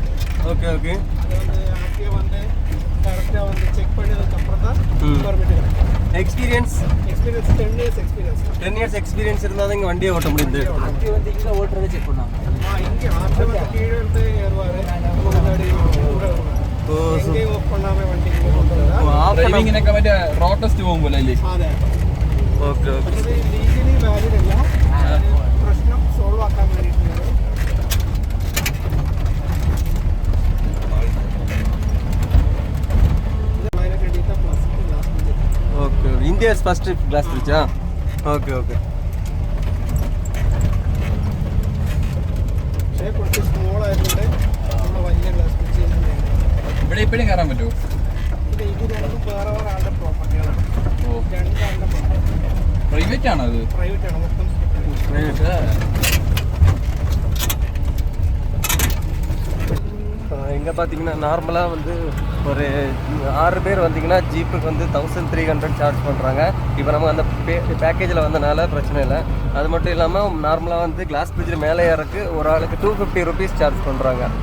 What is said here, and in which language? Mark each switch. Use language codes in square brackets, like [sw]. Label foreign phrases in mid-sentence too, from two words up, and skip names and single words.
[en] Okay okay. [ta] அது வந்து ஆர்டிஓ வந்து கரெக்டாக வந்து செக் பண்ணதுக்கப்புறம் தான் பெர்மிட் கிடைக்கும். எக்ஸ்பீரியன்ஸ் 10 [en] years experience [ta] இருந்தால் தான் இங்கே வண்டியை ஓட்ட முடியுது. வண்டி வந்து இங்கே ஓட்டுறதை செக் பண்ணாங்க. இங்கே ஆர்டிஓ வந்து கீழே இருந்து ஏறுவார். [ml] എങ്ങനെയും ഓഫ് பண்ணாம വണ്ടി ഡ്രൈവിംഗ് ഒക്കെ മറ്റേ [en] road test [ml] പോകുമ്പോൾ അല്ലേ? അതെ. [en] ഓക്കെ ഓക്കെ. [ml] ഇത് [en] legally valid [ml] അല്ല. പ്രശ്നം സോൾവ് ആക്കാൻ വേണ്ടിയിട്ടാണ്. ഓക്കെ. [en] India's first glass bridge? Okay okay. [ml] പക്ഷേ കുറച്ച് സ്മോൾ ആയതുകൊണ്ട് നമ്മൾ വലിയ [en] glass bridge [ml] ഇവിടെ ഇപ്പോഴും കയറാൻ പറ്റുമോ? ഇത് രണ്ടും വേറെ വേറെ ആളുടെ പ്രോപ്പർട്ടികളാണ്. പ്രൈവറ്റ് ആണോ അത്? പ്രൈവറ്റ് ആണ് മൊത്തം. [ta] இங்கே பார்த்தீங்கன்னா நார்மலாக வந்து ஒரு 6 பேர் வந்தீங்கன்னா ஜீப்புக்கு வந்து 1300 சார்ஜ் பண்ணுறாங்க. இப்போ நம்ம அந்த பேக்கேஜில் வந்தனால பிரச்சனை இல்லை. அது மட்டும் இல்லாமல் நார்மலாக வந்து [en] glass bridge [ta] மேலே ஏறக்கு ஒரு ஆளுக்கு 250 [en] rupees charge [ta] பண்ணுறாங்க.